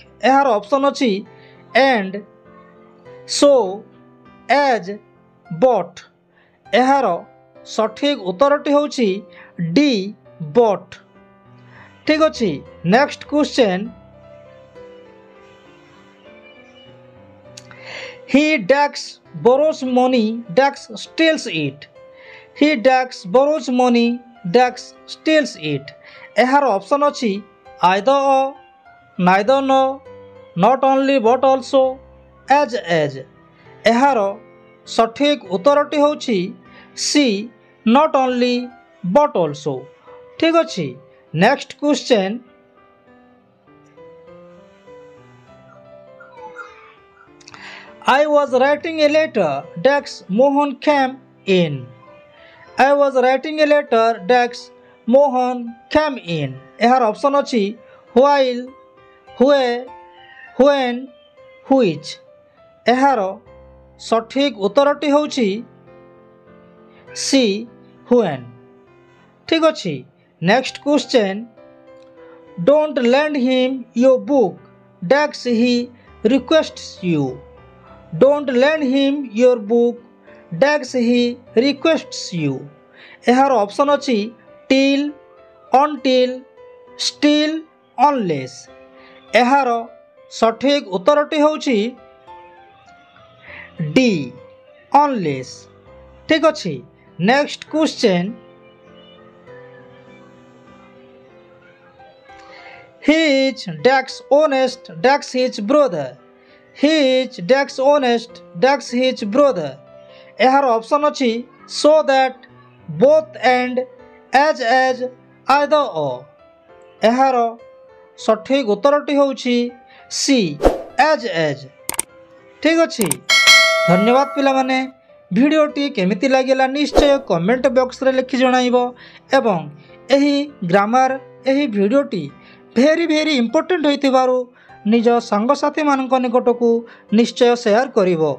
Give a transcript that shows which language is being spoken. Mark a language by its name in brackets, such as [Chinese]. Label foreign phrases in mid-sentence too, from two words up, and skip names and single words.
[Odia] ଏହାର ଅପସନ୍ ଅଛି [English] and, so, as, but. [Odia] ଏହାର ସଠିକ୍ ଉତ୍ତରଟି ହେଉଛି [English] D but. [Odia] ଠିକ୍ ଅଛି। [English] next question he dash borrows money ଡେକ୍ସ steals it। he dash borrows money ଡେକ୍ସ steals it। [Odia] ଏହାର ଅପସନ୍ ଅଛି [English] either or, neither nor, not only but also, as. [Odia] ଏହାର ସଠିକ୍ ଉତ୍ତରଟି ହେଉଛି [English] C not only but also. [Odia] ଠିକ୍ ଅଛି। [English] next question I was writing a letter ଡେକ୍ସ ମୋହନ came in। I was writing a letter ଡେକ୍ସ ମୋହନ came in। [Odia] ଏହାର ଅପସନ୍ ଅଛି [English] while, where, when, which। [Odia] ଏହାର ସଠିକ୍ ଉତ୍ତରଟି ହେଉଛି ସି when। ଠିକ୍ ଅଛି। [English] next question don't lend him your book ଡେକ୍ସ he requests you। Don't lend him your book ଡେକ୍ସ he requests you। [Odia] ଏହାର ଅପସନ୍ ଅଛି [English] till, until, still, unless। [Odia] ଏହାର ସଠିକ୍ ଉତ୍ତରଟି ହେଉଛି ଡି unless। ଠିକ୍ ଅଛି। [English] next question he is ଡେକ୍ସ honest ଡେକ୍ସ his brother। He is ଡେକ୍ସ honest ଡେକ୍ସ his brother। [Odia] ଏହାର ଅପସନ୍ ଅଛି [English] so that, both and, as, either or। [Odia] ଏହାର ସଠିକ୍ ଉତ୍ତରଟି ହେଉଛି ସି as। ଠିକ୍ ଅଛି। ଧନ୍ୟବାଦ ପିଲାମାନେ। ଭିଡ଼ିଓଟି କେମିତି ଲାଗିଲା ନିଶ୍ଚୟ [English] comment box [Odia] ଲେଖି ଜଣାଇବ ଏବଂ ଏହି ଗ୍ରାମାର ଏହି ଭିଡ଼ିଓଟି [English] very important [Odia] ହୋଇଥିବାରୁ ନିଜ ସାଙ୍ଗସାଥିମାନଙ୍କ ନିକଟକୁ ନିଶ୍ଚୟ ସେୟାର କରିବ।